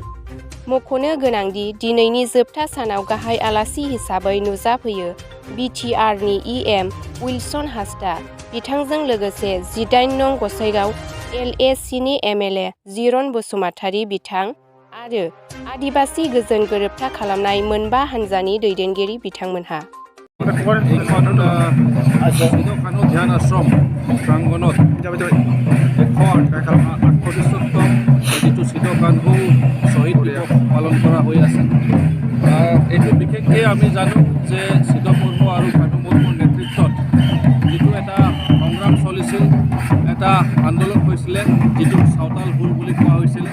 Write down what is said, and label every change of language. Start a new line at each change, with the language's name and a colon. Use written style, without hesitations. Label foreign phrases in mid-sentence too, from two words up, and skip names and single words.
Bodo: मख'नो गोनांदि दिनैनि जोबथा सानाव गाहाय आलासि हिसाबै नुजाफैयो BTR नि EM उइलसन हासदा। बिथांजों लोगोसे 18 नं गसाइगाव LAC नि MLA जिरन बसुमतारी बिथां आरो आदिबासी गोजोन गोरोबथा खालामनाय मोनबा हानजानि दैदेनगिरि बिथांमोनहा।
Assamese: ধ্যান আশ্ৰম প্ৰাংগণত যিটো সিদ্ধ কানহু শ্বহীদ দিৱস পালন কৰা হৈ আছে। এইটো বিশেষকৈ আমি জানো যে সিদ্ধ মুৰ্মু আৰু কানহু মুৰ্মুৰ নেতৃত্বত যিটো এটা সংগ্ৰাম চলিছিল, এটা আন্দোলন হৈছিলে যিটো চাওতাল হুল বুলি কোৱা হৈছিলে।